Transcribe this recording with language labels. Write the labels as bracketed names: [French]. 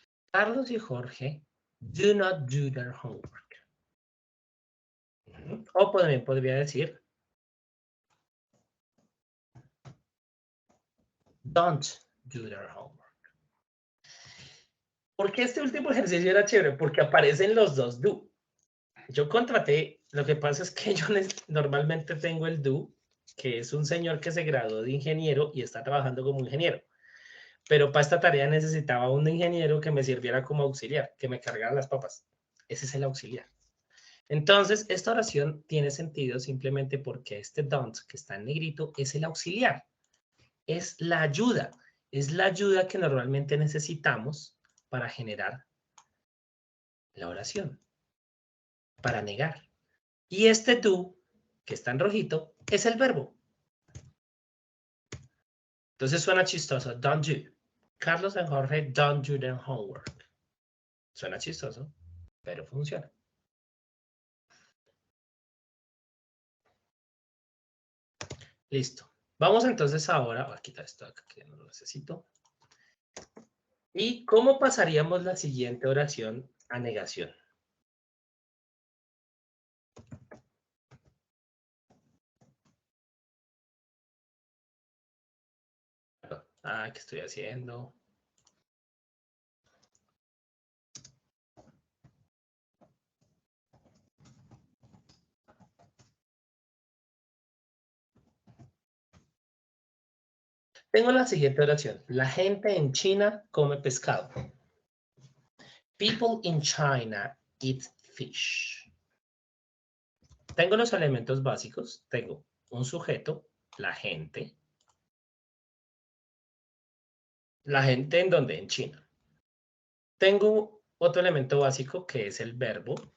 [English] Carlos y Jorge do not do their homework. [Spanish] O también podría decir [English] don't do their homework. [Spanish] ¿Por qué este último ejercicio era chévere? Porque aparecen los dos do. Yo contraté, lo que pasa es que yo normalmente tengo el do, que es un señor que se graduó de ingeniero y está trabajando como ingeniero. Pero para esta tarea necesitaba un ingeniero que me sirviera como auxiliar, que me cargara las papas. Ese es el auxiliar. Entonces, esta oración tiene sentido simplemente porque este don't, que está en negrito, es el auxiliar. Es la ayuda. Es la ayuda que normalmente necesitamos para generar la oración, para negar. Y este do, que está en rojito, es el verbo. Entonces suena chistoso. [English] Don't do. Carlos y Jorge don't do their homework. [Spanish] Suena chistoso, pero funciona. Listo. Vamos entonces ahora, voy a quitar esto acá que no lo necesito. ¿Y cómo pasaríamos la siguiente oración a negación? ¿Qué estoy haciendo? Tengo la siguiente oración. La gente en China come pescado. [English] People in China eat fish. [Spanish] Tengo los elementos básicos. Tengo un sujeto, la gente. ¿La gente en dónde? En China. Tengo otro elemento básico que es el verbo.